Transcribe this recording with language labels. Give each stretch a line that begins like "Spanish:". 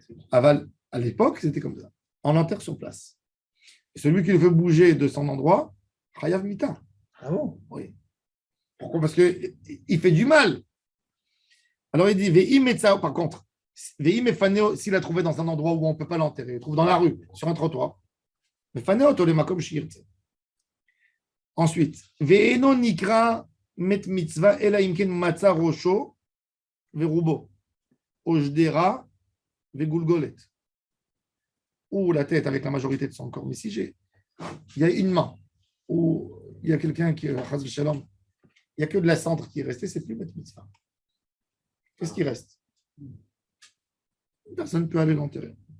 French: À l'époque, c'était comme ça. On l'enterre sur place. Et celui qui le veut bouger de son endroit,
Hebrew: Chayav Mita.
French: Ah bon? Oui. Pourquoi? Parce qu'il fait du mal. Alors il dit, par contre, s'il a trouvé dans un endroit où on ne peut pas l'enterrer, il trouve dans la rue, sur un trottoir,
Hebrew: מפנה אותו למקום שירצה. Ensuite, ואינו נקרא מת מצווה, אלא אם כן מצא ראשו ורובו, או שדרה וגולגולת.
French: Ou la tête avec la majorité de son corps. Mais si il y a une main, ou il y a quelqu'un qui, Chas v'Shalom, il n'y a que de la cendre qui est restée, c'est plus Met Mitzvah. Qu'est-ce qui reste? Personne ne peut aller l'enterrer.